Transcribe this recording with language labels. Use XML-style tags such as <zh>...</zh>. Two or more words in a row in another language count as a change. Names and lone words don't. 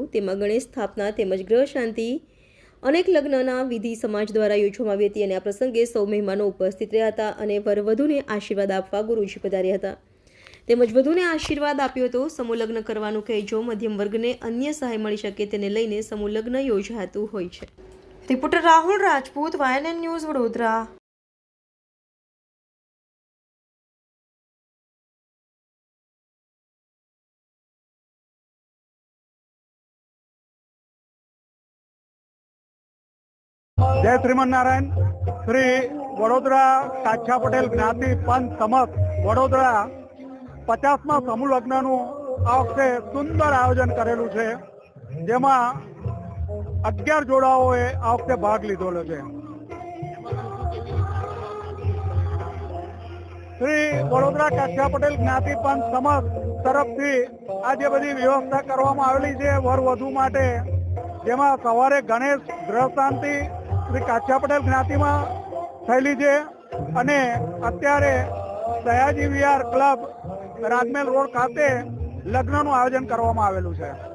<gu>તેમાં ગણેશ સ્થાપના તેમજ ગ્રહ શાંતિ અનેક લગ્નના વિધિ સમાજ દ્વારા યોજવામાં આવી હતી અને આ પ્રસંગે સૌ મહેમાનો ઉપસ્થિત રહ્યા હતા અને વરવધુને આશીર્વાદ આપવા ગુરુજી પધાર્યા હતા તેમજ વધુને આશીર્વાદ આપ્યો હતો। સમૂહ લગ્ન કરવાનું કહેજો મધ્યમ વર્ગને અન્ય સહાય મળી શકે તેને લઈને સમૂહ લગ્ન યોજાતું હોય છે। રિપોર્ટર રાહુલ રાજપૂત, YNN ન્યૂઝ, વડોદરા।</gu> <hi>जय श्रीमन नारायण।</hi> <gu>श्री वडोदरा काछिया पटेल ज्ञाति पंच समस्त वडोदरा 50મા સમૂહ લગ્નનું આ વખતે સુંદર આયોજન કરેલું છે, જેમાં 11 જોડાઓએ આ વખતે ભાગ લીધેલો છે। શ્રી વડોદરા કાછિયા પટેલ જ્ઞાતિ પંચ સમસ્ત તરફથી આ જે બધી વ્યવસ્થા કરવામાં આવેલી છે વર વધુ માટે, જેમાં સવારે ગણેશ ગ્રહ શાંતિ શ્રી કાછિયા પટેલ જ્ઞાતિમાં થયેલી છે અને અત્યારે સયાજી વિહાર ક્લબ રાજમહેલ રોડ ખાતે લગ્નનું આયોજન કરવામાં આવેલું છે।</gu>